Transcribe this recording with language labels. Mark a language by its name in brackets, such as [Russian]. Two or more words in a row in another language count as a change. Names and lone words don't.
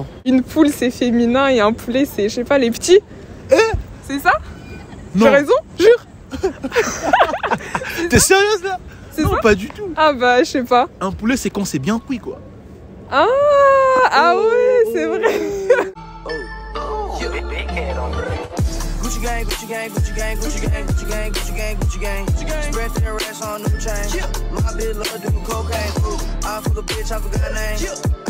[French] Une poule c'est féminin et un poulet c'est, je sais pas, les petits. C'est ça? Non. J'ai raison? Jure. T'es sérieuse là? C'est Non, ça? pas du tout. Ah bah je sais pas. Un poulet, c'est quand c'est bien cuit, quoi. Ah ouais, c'est vrai. [English] Gucci gang, Gucci gang, Gucci gang, Gucci gang, Gucci gang, Gucci gang, Gucci gang. Spread thin racks on new chain. My bitch love doing cocaine. I fuck a bitch, I forgot her name.